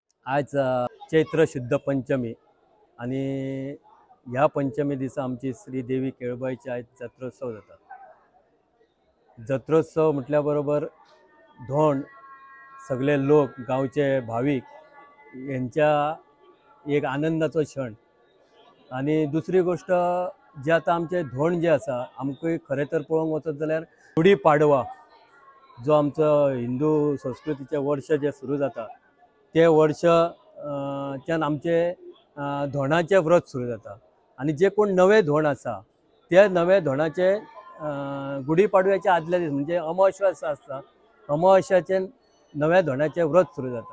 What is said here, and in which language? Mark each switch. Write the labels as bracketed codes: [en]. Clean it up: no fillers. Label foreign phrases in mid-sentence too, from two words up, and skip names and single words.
[kok] आज चैत्र शुद्ध पंचमी आणि ह्या पंचमी दिसा आमची श्री देवी केळबाईची आज जत्रोत्सव जाता। जत्रोत्सव म्हटल्याबरोबर धोंड सगळे लोक गावचे भाविक यांच्या एक आनंदाचो क्षण। आणि दुसरी गोष्ट जे आता आमचे धोंड जे आसा आमकां खरें तर पळोवंक वचत जाल्यार गुढी पाडवा जो आमचो हिंदू संस्कृतीचे वर्ष जे सुरू जाता ते वर्ष त्यान आमचे धोंडाचे व्रत सुरू जाता। आणि जे कोण नवे धोंड आसा ते नवे धोंडाचे गुढी पाडव्याच्या आदल्या दीस म्हणजे अमावस्या आसता अमावस्याचे नव्या धोंडाचे व्रत सुरू जाता।